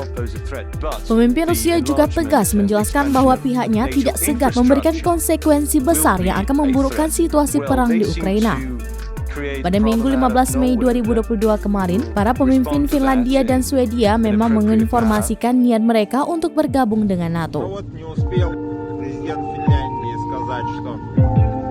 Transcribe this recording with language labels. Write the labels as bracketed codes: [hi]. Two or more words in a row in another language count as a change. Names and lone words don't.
[id] Pemimpin Rusia juga tegas menjelaskan bahwa pihaknya tidak segan memberikan konsekuensi besar yang akan memburukkan situasi perang di Ukraina. Pada Minggu 15 Mei 2022 kemarin, para pemimpin Finlandia dan Swedia memang menginformasikan niat mereka untuk bergabung dengan NATO. [ru] Вот не успел президент Финляндии сказать, что